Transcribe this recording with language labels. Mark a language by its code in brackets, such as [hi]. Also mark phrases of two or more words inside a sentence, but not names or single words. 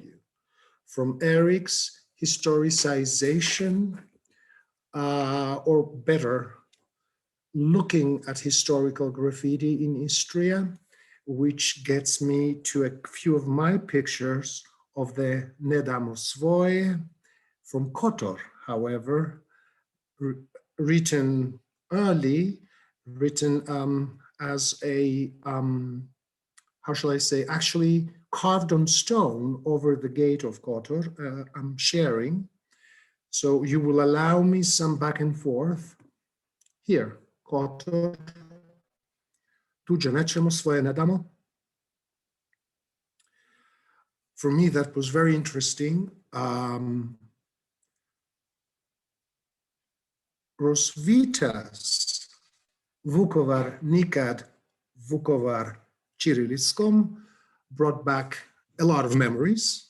[en] you, from Eric's historicization, or better, looking at historical graffiti in Istria, which gets me to a few of my pictures of the [hr] Ne damo svoje [en] from Kotor, however, written early, written as a, how shall I say, actually carved on stone over the gate of Kotor. I'm sharing. So you will allow me some back and forth. Here, [hr] Kotor, tuđe nećemo, svoje ne damo. [en] For me, that was very interesting. Rosvita's [hr] Vukovar nikad Vukovar Čirilickom [en] brought back a lot of memories.